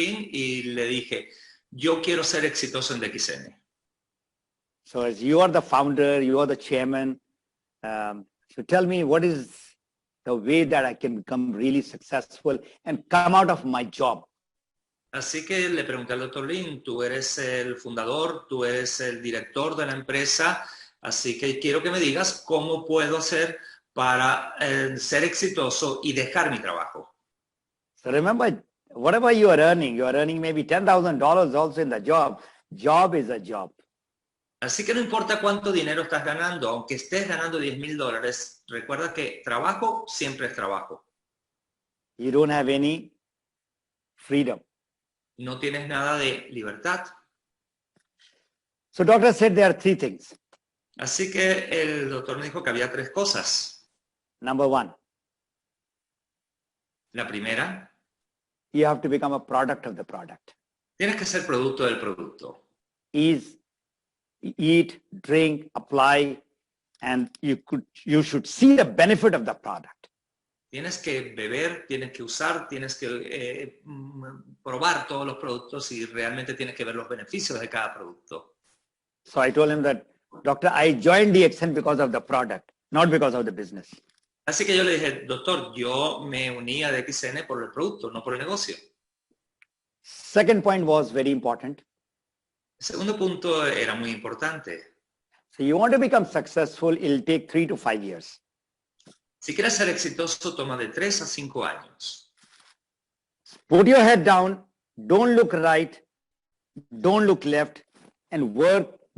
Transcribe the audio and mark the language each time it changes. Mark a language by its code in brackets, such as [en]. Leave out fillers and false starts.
[es] Lim y le dije, yo quiero ser exitoso en DXN. [en] So as you are the founder, you are the chairman, so tell me what is the way that I can become really successful and come out of my job. [es] Así que le pregunté al Dr. Lim, tú eres el fundador, tú eres el director de la empresa, así que quiero que me digas cómo puedo hacer para ser exitoso y dejar mi trabajo. [en] So remember, whatever you are earning maybe $10,000 also in the job. Job is a job. [es] Así que no importa cuánto dinero estás ganando, aunque estés ganando $10,000, recuerda que trabajo siempre es trabajo. [en] You don't have any freedom. [es] No tienes nada de libertad. [en] So doctor said there are three things. [es] Así que el doctor me dijo que había tres cosas. [en] Number one, [es] La primera, [en] you have to become a product of the product. [es] tienes que ser producto del producto. [en] Eat, drink, apply, and you should see the benefit of the product. [es] Tienes que beber, tienes que usar, tienes que probar todos los productos y realmente tienes que ver los beneficios de cada producto. [en] So I told him that, doctor, I joined DXN because of the product, not because of the business. [es] Así que yo le dije, doctor, yo me uní a DXN por el producto, no por el negocio. [en] Second point was very important. [es] El segundo punto era muy importante. [en] So you want to become successful, it'll take 3 to 5 years. [es] Si quieres ser exitoso, toma de 3 a 5 años. [en] Put your head down, don't look right, don't look left, and work.